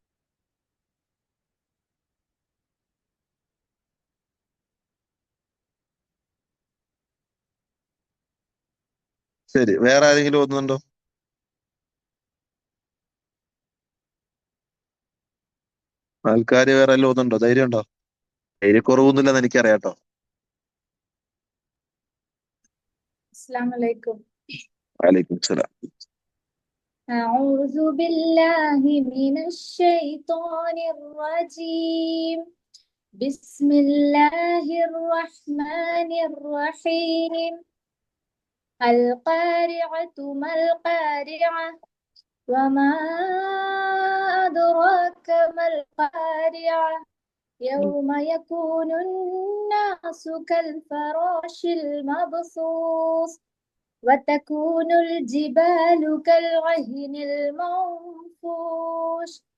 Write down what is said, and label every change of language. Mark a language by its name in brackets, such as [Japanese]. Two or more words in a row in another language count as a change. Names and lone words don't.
[Malayalam] ശരി, വേറെ ആരെങ്കിലും ഓതുന്നുണ്ടോ? ആൾക്കാര് വേറെ എല്ലാം ഓതുന്നുണ്ടോ? ധൈര്യം ഉണ്ടോ? ധൈര്യക്കുറവൊന്നുമില്ലെന്ന് എനിക്കറിയാട്ടോ. [Arabic] السلام عليكم. وعليكم السلام. أعوذ بالله من الشيطان الرجيم. بسم الله الرحمن الرحيم. القارعة ما القارعة وما أدراك ما القارعة يوم يكون الناس كالفراش المبثوث وتكون الجبال كالعهن المنفوش